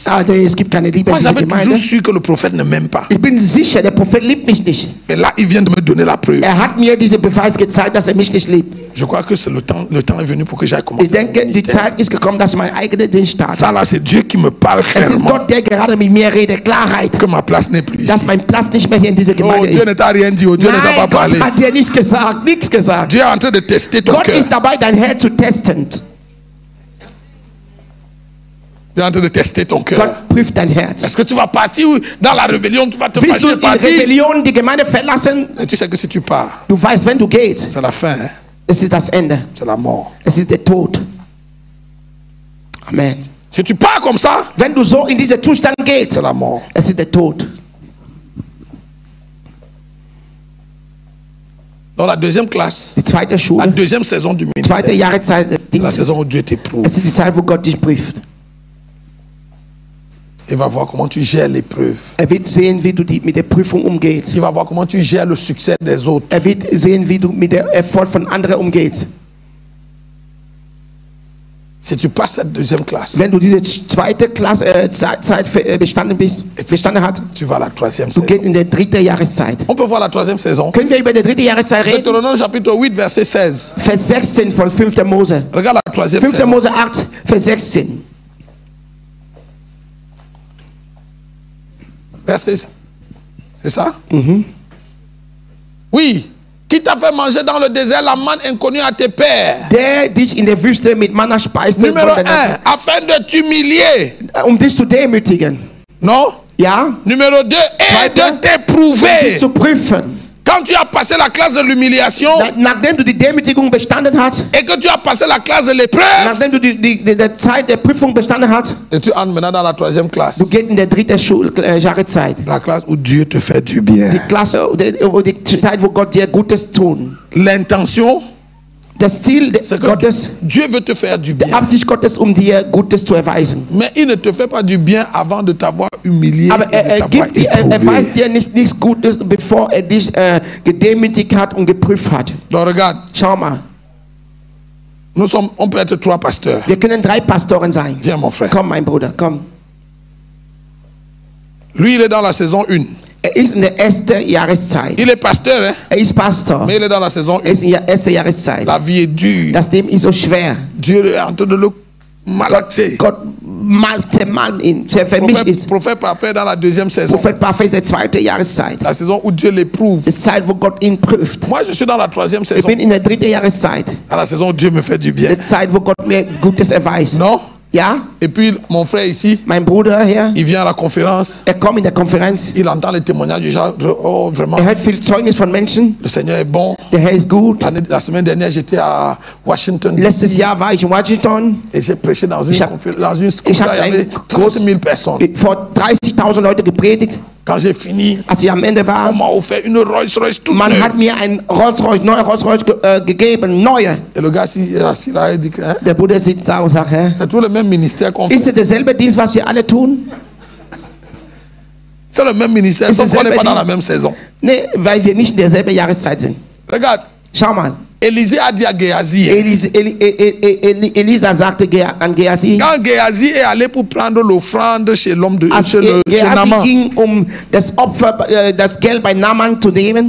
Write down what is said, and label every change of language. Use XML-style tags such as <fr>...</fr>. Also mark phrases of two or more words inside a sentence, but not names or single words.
<de>Es gibt keine Liebe</de> <fr>Moi,</fr> <de>in dieser</de> <fr>j'avais toujours</fr> <de>Gemeinde.</de> <fr>su que le prophète ne m'aime pas.</fr> <de>Ich bin sicher, der Prophet liebt mich nicht.</de> <fr>Mais là, il vient de me donner la preuve.</fr> <de>Er hat mir diese Beweis gezeigt, dass er mich nicht liebt.</de> <fr>Je crois que c'est le temps est venu pour que j'aille</fr> <de>Ich</de> <fr>commencer.</fr> <de>denke, die Zeit ist gekommen, dass mein eigener Dienst startet.</de> <fr>Ça là, c'est Dieu qui me parle</fr> <de>Es ist</de> <fr>clairement.</fr> <de>Gott, der gerade mit mir redet, Klarheit,</de> <fr>Que ma place n'est plus</fr> <de>dass</de> <fr>ici.</fr> <de>mein Platz nicht mehr hier in dieser</de> <fr>Oh,</fr> <de>Gemeinde</de> <fr>Dieu</fr> <de>ist.</de> <fr>ne t'a rien dit. Oh, Dieu ne t'a pas</fr> <de>Nein,</de> <fr>parlé.</fr> <de>Gott hat dir nicht gesagt, nichts gesagt.</de> <fr>Dieu est en train de tester ton</fr> <de>Gott</de> <fr>cœur.</fr> <de>ist dabei, dein Herz zu testen.</de> <fr>Dieu est en train de tester ton cœur.</fr> <de>Gott prüft dein Herz.</de> <fr>Est-ce que tu vas partir dans la rébellion? Tu vas te</fr> <de>Willst du</de> <fr>fâcher</fr> <de>in</de> <fr>partir?</fr> <de>Rebellion die Gemeinde verlassen?</de> <fr>Et tu sais que si tu pars,</fr> <de>Du weißt, wenn du gehst,</de> <fr>c'est la fin. Hein?</fr> <de>es ist das Ende.</de> <fr>C'est la mort.</fr> <de>Es ist der Tod.</de> <fr>Amen. Si tu pars comme ça,</fr> <de>Wenn du so in diesen Zustand gehst,</de> <fr>c'est la mort.</fr> <de>es ist der Tod.</de> <fr>Dans la deuxième classe,</fr> <de>Die zweite</de> <fr>la</fr> <de>Schule,</de> <fr>deuxième saison du</fr> <de>zweite</de> <fr>ministère,</fr> <de>Jahreszeit des</de> <fr>la</fr> <de>Dienstes.</de> <fr>saison où Dieu t'éprouve.</fr> <de>Es ist die Zeit, wo Gott dich prüft.</de> <fr>Il va voir comment tu gères l'épreuve.</fr> <de>Er wird sehen, wie du mit der Prüfung umgehst.</de> <fr>Il va voir comment tu gères le succès des autres.</fr> <de>Er wird sehen, wie du mit dem Erfolg von anderen umgehst.</de> <fr>Si tu passes cette deuxième classe,</fr> <de>Wenn du diese zweite Klasse, Zeit bestanden hast,</de> <fr>tu vas à la troisième</fr> <de>du</de> <fr>saison.</fr> <de>gehst in der dritten Jahreszeit.</de> <fr>On peut voir la troisième saison.</fr> <de>Können wir über die dritte Jahreszeit reden?</de> <fr>Deutéronome chapitre 8, verset 16.</fr> <de>Vers 16 von 5. Mose.</de> <fr>Regarde la troisième</fr> <de>5.</de> <fr>saison.</fr> <de>Mose 8, Vers 16.</de> <fr>Verset, c'est ça? Oui. Qui t'a fait manger dans le désert la manne inconnue à tes pères?</fr> <de>Der dich in der Wüste mit Manna speiste,</de> <fr>Numéro 1, afin de t'humilier.</fr> <de>dich zu demütigen.</de> <fr>Non?</fr> <de>Ja?</de> <fr>Numéro 2, et de</fr> <de>Dich</de> <fr>t'éprouver.</fr> <de>zu prüfen.</de> <fr>Quand tu as passé la classe de l'humiliation</fr> <de>Nachdem du die Demütigung bestanden hast,</de> <fr>et que tu as passé la classe de l'épreuve,</fr> <de>nachdem du die Zeit der Prüfung bestanden hast,</de> <fr>et tu entres maintenant dans la troisième classe.</fr> <de>du gehst in der dritten Jahreszeit.</de> <fr>La classe où Dieu te fait du bien.</fr> <de>Die Klasse, die Zeit, wo Gott dir Gutes tut.</de> <fr>L'intention,</fr> <de>Das Ziel</de> <fr>c'est que</fr> <de>Gottes,</de> <fr>Dieu veut te faire du</fr> <de>die</de> <fr>bien.</fr> <de>Absicht Gottes, dir Gutes zu erweisen.</de> <fr>Mais il ne te fait pas du bien avant de t'avoir humilié</fr> <de>Aber</de> <fr>et de t'avoir</fr> <de>er weiß</de> <fr>éprouvé.</fr> <de>dir nichts Gutes, bevor er dich gedemütigt hat und geprüft hat.</de> <fr>Donc regarde,</fr> <de>Schau mal,</de> <fr>on peut être 3 pasteurs.</fr> <de>wir können 3 Pastoren sein.</de> <fr>Viens mon frère.</fr> <de>Komm, mein Bruder, komm.</de> <fr>Lui, il est dans la saison 1.</fr> <de>Er ist in der ersten Jahreszeit.</de> <fr>Il est pasteur, hein?</fr> <de>Er ist Pastor.</de> <fr>Mais il est dans la saison</fr> <de>Er</de> <fr>1.</fr> <de>ist in der ersten Jahreszeit.</de> <fr>La vie est dure.</fr> <de>Das Leben ist so schwer.</de> <fr>Dieu est en train de le malaxer.</fr> <de>Gott zermalt ihn, vermischt ist.</de> <fr>Prophète parfait dans la deuxième saison.</fr> <de>Prophet Parfait ist der zweite Jahreszeit.</de> <fr>La saison où Dieu l'éprouve.</fr> <de>Die Zeit, wo Gott ihn prüft.</de> <fr>Moi, je suis dans la troisième</fr> <de>Ich</de> <fr>saison.</fr> <de>bin in der dritten Jahreszeit.</de> <fr>Dans la saison où Dieu me fait du bien.</fr> <de>Die Zeit, wo Gott mir Gutes erweist.</de> <fr>Non?</fr> <de>Ja?</de> <fr>Et puis, mon frère ici,</fr> <de>Mein Bruder hier,</de> <fr>il vient à la conférence.</fr> <de>er kommt in der Konferenz.</de> <fr>Il entend les témoignages du genre, oh, vraiment,</fr> <de>Er hört viel Zeugnis von Menschen.</de> <fr>le Seigneur est bon.</fr> <de>Der Herr ist gut.</de> <fr>La semaine dernière, j'étais à Washington.</fr> <de>Letztes Jahr war ich in Washington.</de> <fr>Et j'ai prêché dans une conférence, dans une school.</fr> <de>Ich</de> <fr>Il y</fr> <de>habe</de> <fr>avait 30 000 personnes.</fr> <de>vor 30.000 Leute gepredigt.</de> <fr>Quand j'ai fini,</fr> <de>Als ich am Ende</de> <fr>on</fr> <de>war,</de> <fr>m'a offert une Rolls Royce toute</fr> <de>man hat</de> <fr>neuve.</fr> <de>mir ein neue Rolls-Royce gegeben, neue.</de> <fr>Et le gars assis là, il dit que, hein,</fr> <de>Der Bruder sitzt da und sagt, hä?</de> <fr>c'est tout le même ministère qu'on fait.</fr> <de>Ist es derselbe Dienst, was wir alle tun?</de> <fr>C'est le même ministère,</fr> <de>Ist</de> <fr>sauf qu'on n'est</fr> <de>derselbe</de> <fr>pas dans la</fr> <de>Dienst?</de> <fr>même saison.</fr> <de>Nee, weil wir nicht in derselben Jahreszeit sind.</de> <fr>Regarde,</fr> <de>Schau mal.</de> <fr>Élisée a dit à Géasi,</fr> <de>Elisa sagte an Gehazi,</de> <fr>quand Géasi est allé pour prendre l'offrande chez l'homme de</fr> <de>als</de> <fr>chez Naaman,</fr> <de>Gehazi ging, das Opfer, das Geld bei Naaman zu nehmen,</de>